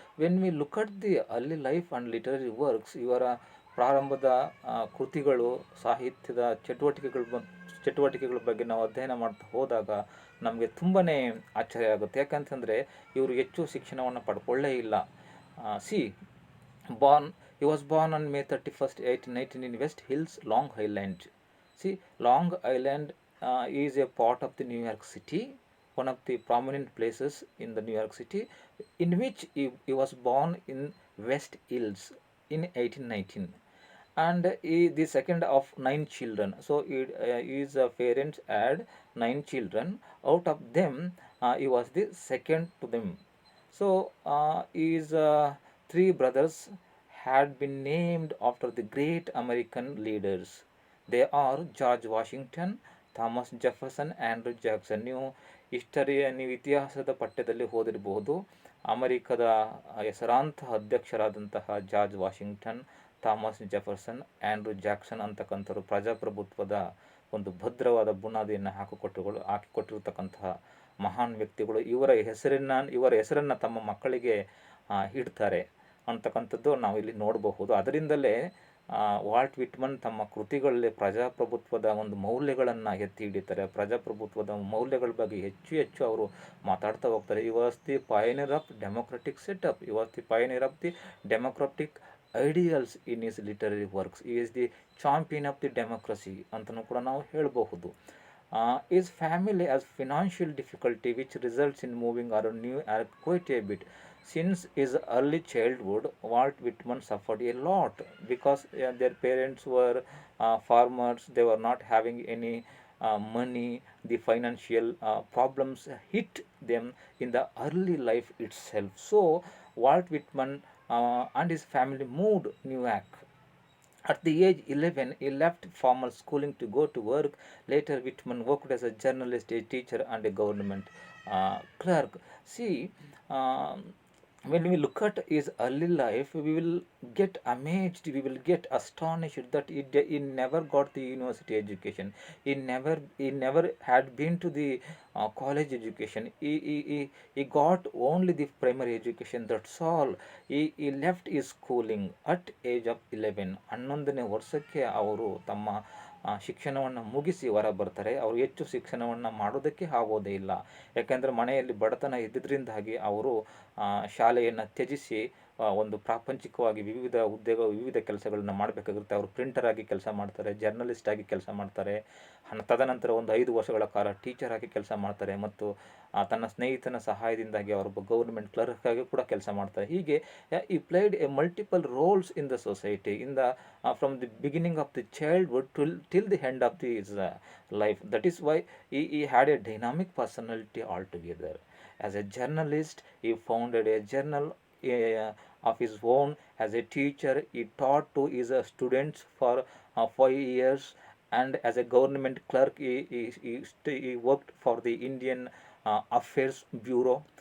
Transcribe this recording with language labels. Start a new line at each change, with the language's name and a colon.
English: When we look at the early life and literary works,
Kannada: ಇವರ ಪ್ರಾರಂಭದ ಕೃತಿಗಳು, ಸಾಹಿತ್ಯದ ಚಟುವಟಿಕೆಗಳ ಬಗ್ಗೆ ನಾವು ಅಧ್ಯಯನ ಮಾಡ್ತಾ ಹೋದಾಗ ನಮಗೆ ತುಂಬಾ ಆಶ್ಚರ್ಯ ಆಗುತ್ತೆ. ಯಾಕಂತಂದರೆ ಇವರು ಹೆಚ್ಚು ಶಿಕ್ಷಣವನ್ನು ಪಡ್ಕೊಳ್ಳೇ ಇಲ್ಲ.
English: See born he was born on May 31st, 1819 in West Hills, Long Island. See, Long Island is a part of the New York City, one of the prominent places in the New York City, in which he was born in West Hills in 1819. And he the second of 9 children. So his parents had 9 children. Out of them, he was the second to them. So his 3 brothers had been named after the great American leaders. They are George Washington, Thomas Jefferson, Andrew Jackson.
Kannada: ನೀವು ನೀವು ಇತಿಹಾಸದ ಪಠ್ಯದಲ್ಲಿ ಓದಿರಬಹುದು. ಅಮೆರಿಕದ ಹೆಸರಾಂತ ಅಧ್ಯಕ್ಷರಾದಂತಹ George Washington, Thomas Jefferson, Andrew Jackson ಅಂತಕ್ಕಂಥವ್ರು ಪ್ರಜಾಪ್ರಭುತ್ವದ ಒಂದು ಭದ್ರವಾದ ಬುನಾದಿಯನ್ನು ಹಾಕಿಕೊಟ್ಟಿರ್ತಕ್ಕಂತಹ ಮಹಾನ್ ವ್ಯಕ್ತಿಗಳು. ಇವರ ಹೆಸರನ್ನು ತಮ್ಮ ಮಕ್ಕಳಿಗೆ ಇಡ್ತಾರೆ ಅಂತಕ್ಕಂಥದ್ದು ನಾವು ಇಲ್ಲಿ ನೋಡಬಹುದು. ಅದರಿಂದಲೇ ವಾಲ್ಟ್ ವಿಟ್ಮನ್ ತಮ್ಮ ಕೃತಿಗಳಲ್ಲಿ ಪ್ರಜಾಪ್ರಭುತ್ವದ ಒಂದು ಮೌಲ್ಯಗಳನ್ನು ಎತ್ತಿ ಹಿಡಿತಾರೆ. ಪ್ರಜಾಪ್ರಭುತ್ವದ ಮೌಲ್ಯಗಳ ಬಗ್ಗೆ ಹೆಚ್ಚು ಅವರು ಮಾತಾಡ್ತಾ ಹೋಗ್ತಾರೆ.
English: he was the pioneer of democratic setup, he was the pioneer of the democratic ideals in his literary works, he's the champion of the democracy
Kannada: ಅಂತಲೂ ಕೂಡ ನಾವು ಹೇಳಬಹುದು.
English: His family has financial difficulty which results in moving around New York quite a bit. Since his early childhood, Walt Whitman suffered a lot because their parents were farmers. They were not having any money. The financial problems hit them in the early life itself. So Walt Whitman and his family moved New York. At the age 11, he left formal schooling to go to work. Later, Whitman worked as a journalist, a teacher, and a government clerk. See, when we look at his early life, we will get amazed, we will get astonished that he never got the university education. He never had been to the college education. He got only the primary education, that's all. He left his schooling at age of 11.
Kannada: 11ನೇ ವರ್ಷಕ್ಕೆ ಅವರು ತಮ್ಮ ಶಿಕ್ಷಣವನ್ನು ಮುಗಿಸಿ ಹೊರ ಬರ್ತಾರೆ. ಅವರು ಹೆಚ್ಚು ಶಿಕ್ಷಣವನ್ನು ಮಾಡೋದಕ್ಕೆ ಆಗೋದೇ ಇಲ್ಲ. ಯಾಕೆಂದರೆ ಮನೆಯಲ್ಲಿ ಬಡತನ ಇದ್ದಿದ್ದರಿಂದಾಗಿ ಅವರು ಶಾಲೆಯನ್ನು ತ್ಯಜಿಸಿ ಒಂದು ಪ್ರಾಪಂಚಿಕವಾಗಿ ವಿವಿಧ ಕೆಲಸಗಳನ್ನು ಮಾಡಬೇಕಾಗಿರುತ್ತೆ. ಅವರು ಪ್ರಿಂಟರ್ ಆಗಿ ಕೆಲಸ ಮಾಡ್ತಾರೆ, ಜರ್ನಲಿಸ್ಟ್ ಆಗಿ ಕೆಲಸ ಮಾಡ್ತಾರೆ, ತದನಂತರ ಒಂದು 5 ವರ್ಷಗಳ ಕಾಲ ಟೀಚರ್ ಆಗಿ ಕೆಲಸ ಮಾಡ್ತಾರೆ, ಮತ್ತು ತನ್ನ ಸ್ನೇಹಿತನ ಸಹಾಯದಿಂದಾಗಿ ಅವರೊಬ್ಬ ಗೌರ್ಮೆಂಟ್ ಕ್ಲರ್ಕ್ ಆಗಿ ಕೂಡ ಕೆಲಸ ಮಾಡ್ತಾರೆ.
English: ಹೀಗೆ he played a multiple roles in the society in the from the beginning of the childhood till the end of the life. That is why he had a dynamic personality altogether. As a journalist, he founded a journal of his own. As a teacher, he taught to his students for 5 years, and as a government clerk, he worked for the Indian Affairs Bureau.